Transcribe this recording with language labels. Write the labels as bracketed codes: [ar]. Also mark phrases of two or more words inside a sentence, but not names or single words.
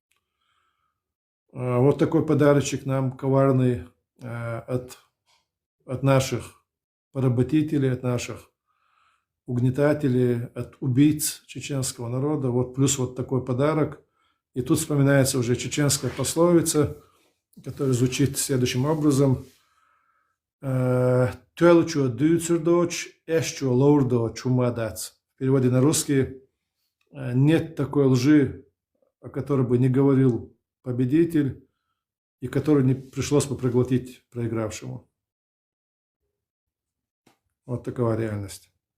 [ru] Вот такой подарочек нам коварный от наших поработителей, от наших угнетателей, от убийц чеченского народа. Вот плюс вот такой подарок. И тут вспоминается уже чеченская пословица, которая звучит следующим образом. [ce] «Тёлчу дюцердоч, эшчу лордоч умадац». [ru] В переводе на русский: нет такой лжи, о которой бы не говорил победитель, и которую не пришлось бы проглотить проигравшему. Вот такова реальность.